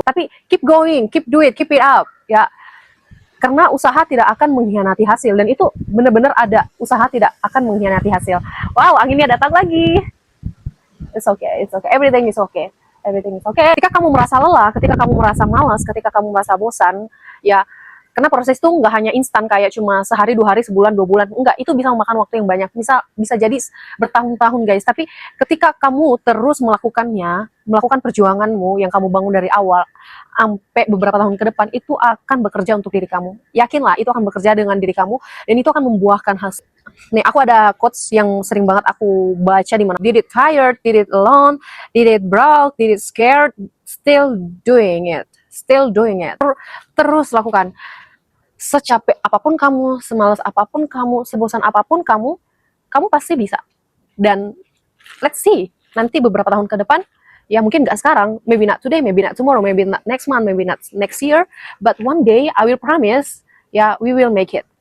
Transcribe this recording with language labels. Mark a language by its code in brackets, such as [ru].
[id] Tapi [en] keep going, keep do it, keep it up, ya. [id] Karena usaha tidak akan mengkhianati hasil, dan itu benar-benar ada. Usaha tidak akan mengkhianati hasil. Wow, anginnya datang lagi. [en] It's okay, everything is okay. Everything is okay. [id] Ketika kamu merasa lelah, ketika kamu merasa malas, ketika kamu merasa bosan, ya, karena proses itu nggak hanya instan kayak cuma sehari, 2 hari, sebulan, 2 bulan. Enggak, itu bisa memakan waktu yang banyak. Bisa jadi bertahun-tahun, guys. Tapi ketika kamu terus melakukan perjuanganmu yang kamu bangun dari awal sampai beberapa tahun ke depan, itu akan bekerja untuk diri kamu. Yakinlah, itu akan bekerja dengan diri kamu dan itu akan membuahkan hasil. Nih, aku ada quotes yang sering banget aku baca di mana. [en] Did it tired, did it alone, did it broke, did it scared, still doing it. Still doing it. [id] Terus lakukan. Secapek apapun kamu, semalas apapun kamu, sebosan apapun kamu, kamu pasti bisa. [en] Dan let's see, [id] nanti beberapa tahun ke depan, ya mungkin nggak sekarang, [en] maybe not today, maybe not tomorrow, maybe not next month, maybe not next year, but one day I will promise, ya, we will make it.